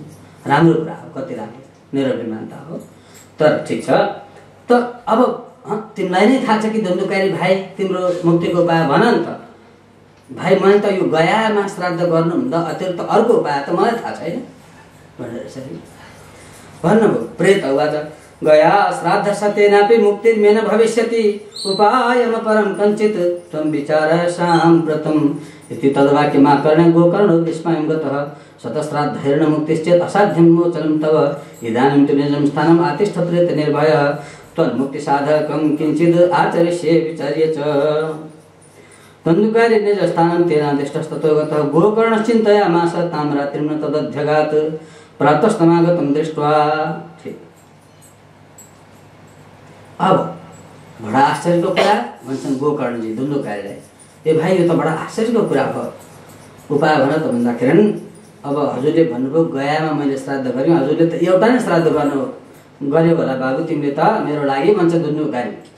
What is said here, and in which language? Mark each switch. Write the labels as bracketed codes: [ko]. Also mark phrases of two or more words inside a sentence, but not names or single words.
[ne] राम्रो कुरा हो, कति राम्रो निरभिमानता हो। तर ठिक छ, त अब तिमीलाई नै थाहा छ कि धुन्धुकारी भाइ तिम्रो मुक्तिको उपाय भन नि त। भाइ मैले त यो गयामा श्राद्ध गर्नुभन्दा अतिरिक्त अर्को उपाय त मलाई थाहा छैन भनेर यसरी भन्नुभयो। [sa] प्रेत उवाच गया श्राद्ध सतेनापि मुक्तिर्मेन भविष्यति उपायम परम कञ्चित् त्वं विचारः साम्प्रतम् इति तद्वाक्यमाकर्ण्य गोकर्णो विस्मयं गतः शतश्राद्धैर्न मुक्तिश्चेत् असाध्यं मोचनं तव इदानीं तु निजं स्थानम् आतिष्ठ प्रेत निर्भयः त्वन्मुक्तिसाधकं किञ्चिद् आचरिष्ये विचार्य च। धुन्धुकारी निजस्थानं तेनादिष्टस्ततो गतः गोकर्णश्चिन्तयामास तां रात्रिं न तदध्यगात् प्रातस्तमागतं दृष्ट्वा। [ne] अब बडा आश्चर्यको कुरा भन्छन् गोकर्णजी धुन्धुकारीलाई, ए भाइ यो त बडा आश्चर्यको कुरा भयो, उपाय भन त भन्दाखेरि अब हजुरले भन्नुभयो गयामा मैले श्राद्ध गरेँ, हजुरले त एउटा नै श्राद्ध गर्यो होला बाबु तिमीले त मेरो लागि भन्छ धुन्धुकारी।